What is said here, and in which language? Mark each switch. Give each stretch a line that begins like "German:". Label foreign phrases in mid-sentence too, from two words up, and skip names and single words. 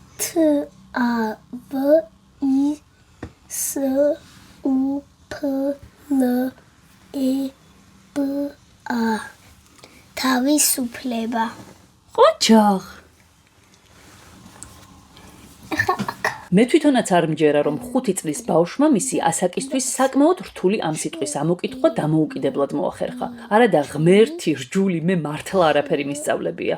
Georgian: A V I S U P L E B A თავისუფლება. ოჯახ. მე თვითონაც არ მჯერა რომ 5 წლის ბავშვმა მისი ასაკისთვის საკმაოდ რთული ამ სიტყვის ამოკითხვა დამოუკიდებლად მოახერხა. არა და ღმერთი რჯული მე მართლა არაფერი მისწავლებია.